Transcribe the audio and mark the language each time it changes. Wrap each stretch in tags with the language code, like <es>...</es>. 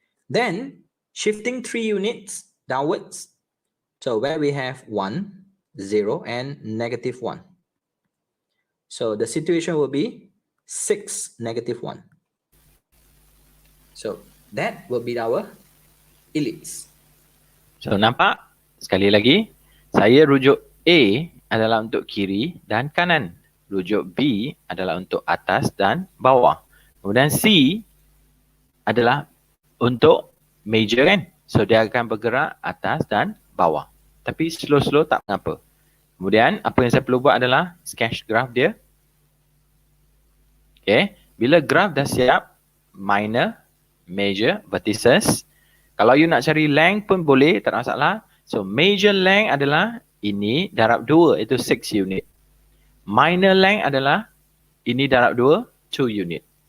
<en>Then shifting 3 units downwards, so where we have 1, 0, and negative 1. So the situation will be 6, negative 1. So that will be our ellipse.</en> <ms>So nampak? Sekali lagi, saya rujuk A adalah untuk kiri dan kanan. Rujuk B adalah untuk atas dan bawah. Kemudian C adalah untuk major kan? So dia akan bergerak atas dan bawah. Tapi slow-slow tak mengapa. Kemudian apa yang saya perlu buat adalah sketch graph dia. Okay. Bila graph dah siap, minor, major, vertices. Kalau you nak cari length pun boleh, tak ada masalah. So major length adalah ini darab 2, itu 6 unit. minor length adalah ini darab 2, 2 unit.</ms>